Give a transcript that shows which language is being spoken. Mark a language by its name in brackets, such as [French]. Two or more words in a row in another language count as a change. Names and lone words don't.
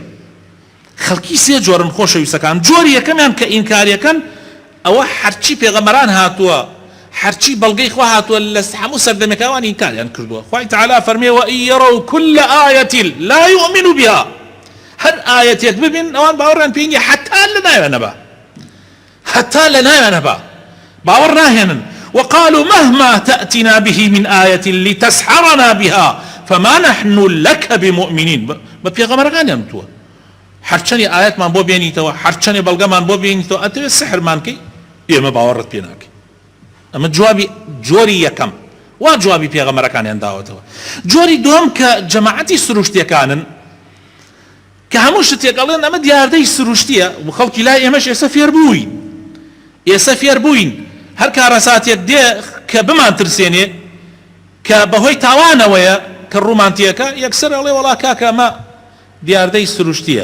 [Central Kurdish] خەڵکی سێ جۆرن خۆشەویستەکان. جۆری یەکەمیان کە ئینکاریەکەن ئەوە هەرچی پێغەمبەران هاتووە، هەرچی بەڵگەی خوا هاتووە لە هەموو سەردەمێکەوان ئینکاریان کردووە. خوای تەعالا فەرمێ [Arabic] وئن یەرەو کل ئایەة لا یؤمنوا بها، [Central Kurdish] هەر ئایەتێک ببین ئەوان باوەڕیان پێ نییە حەتا لە ناوێنە بە باوەڕ ناهێنن. [Arabic] وقالوا مهما تأتنا به من آية لتسحرنا بها فما نحن لك بمؤمنين. [Central Kurdish] بپێغەمبەرەکانیان وتووە هەرچەنی ئاەتمان بۆ بێنیتەوە، هەرچەنی بەڵگەمان بۆ بێنیتەوە، ئەتەوێت سحرمان کەی ئێمە باوەڕت پێ ناکەین. ئەمە جۆری یەکەم، وا جوابی پێغەمبەرەکانیان داوەتەوە. جۆری دووەم کە جەماعەتی سروشتیەکانن کە هەموو شتێک ئەڵێن ئەمە دیاردەی سروشتیە و خەڵکی لای ئێمەش ئێستا فێر بووین هەر کارەساتێک دێ کە بمان ترسێنێ کە بەهۆی تاوانەوەیە کە ڕوومانتیەکە یەکسەر ئەڵێ وەڵا کاکە ئەمە دیاردەی سروشتیە.